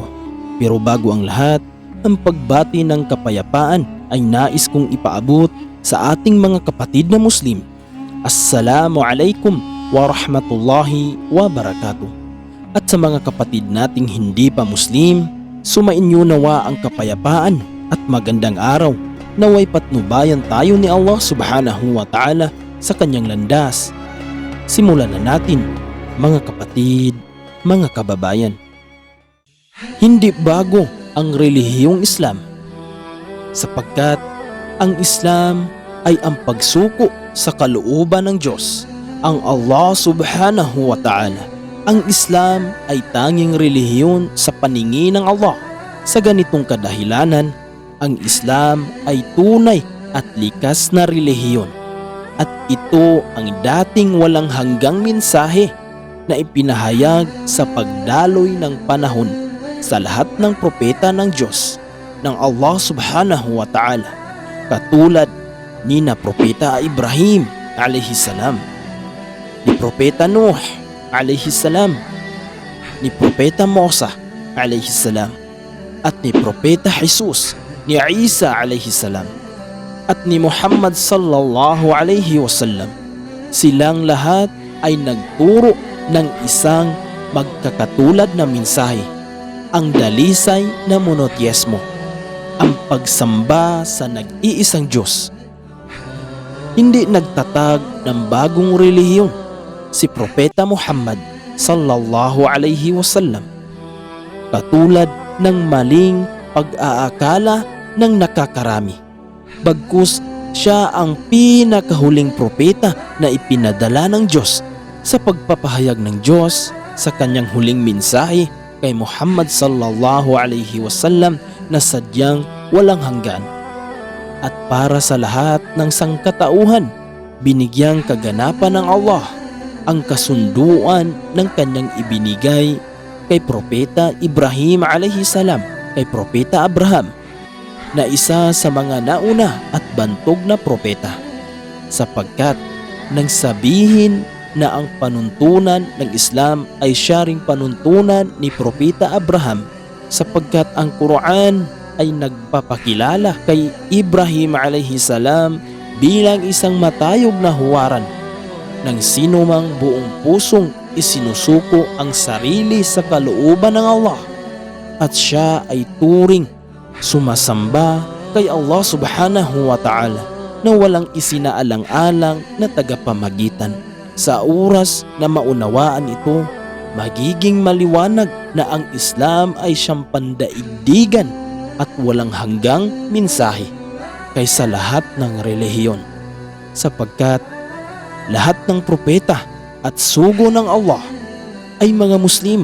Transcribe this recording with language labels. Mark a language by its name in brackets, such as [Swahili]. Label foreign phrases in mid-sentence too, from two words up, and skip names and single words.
[Filipino] Pero bago ang lahat, ang pagbati ng kapayapaan ay nais kong ipaabot sa ating mga kapatid na Muslim. [Arabic] السلام عليكم ورحمة الله وبركاته. [Filipino] At sa mga kapatid nating hindi pa Muslim, sumainyo nawa ang kapayapaan at magandang araw. Naway patnubayan tayo ni Allah [Arabic] سبحانه وتعالى [Filipino] sa kanyang landas. Simulan na natin, mga kapatid, mga kababayan. Hindi bago ang relihiyong Islam, sapagkat ang Islam ay ang pagsuko sa kalooban ng Diyos, ang Allah [Arabic] سبحانه وتعالى. [Filipino] Ang Islam ay tanging relihiyon sa paningin ng Allah. Sa ganitong kadahilanan, ang Islam ay tunay at likas na relihiyon. At ito ang dating walang hanggang mensahe na ipinahayag sa pagdaloy ng panahon sa lahat ng propeta ng Diyos, ng Allah [Arabic] سبحانه وتعالى, [Filipino] katulad ni na Propeta Ibrahim [Arabic] عليه السلام, [Filipino] ni Propeta Nuh [Arabic] عليه السلام, [Filipino] ni Propeta Musa [Arabic] عليه السلام, [Filipino] at ni Propeta Jesus, ni Isa [Arabic] عليه السلام, [Filipino] at ni Muhammad [Arabic] صلى الله عليه وسلم. [Filipino] Silang lahat ay nagturo ng isang magkakatulad na mensahe, ang dalisay na monoteismo, ang pagsamba sa nag-iisang Diyos. Hindi nagtatag ng bagong relihiyon si Propeta Muhammad [Arabic] صلى الله عليه وسلم, [Filipino] katulad ng maling pag-aakala ng nakakarami. Bagkus siya ang pinakahuling propeta na ipinadala ng Diyos sa pagpapahayag ng Diyos sa kanyang huling mensahe kay Muhammad [Arabic] صلى الله عليه وسلم [Filipino] na sadyang walang hanggan. At para sa lahat ng sangkatauhan, binigyang kaganapan ng Allah ang kasunduan ng kanyang ibinigay kay Propeta Ibrahim [Arabic] عليه السلام, [Filipino] kay Propeta Abraham, na isa sa mga nauna at bantog na propeta, sapagkat nang sabihin na ang panuntunan ng Islam ay siya ring panuntunan ni Propeta Abraham, sapagkat ang Quran ay nagpapakilala kay Ibrahim [Arabic] عليه السلام [Filipino] bilang isang matayog na huwaran ng sinumang buong pusong isinusuko ang sarili sa kalooban ng Allah, at siya ay turing sumasamba kay Allah [Arabic] سبحانه وتعالى [Filipino] na walang isinaalang-alang na tagapamagitan. Sa oras na maunawaan ito, magiging maliwanag na ang Islam ay siyang pandaigdigan at walang hanggang mensahe kaysa lahat ng relihiyon, sapagkat lahat ng propeta at sugo ng Allah ay mga Muslim.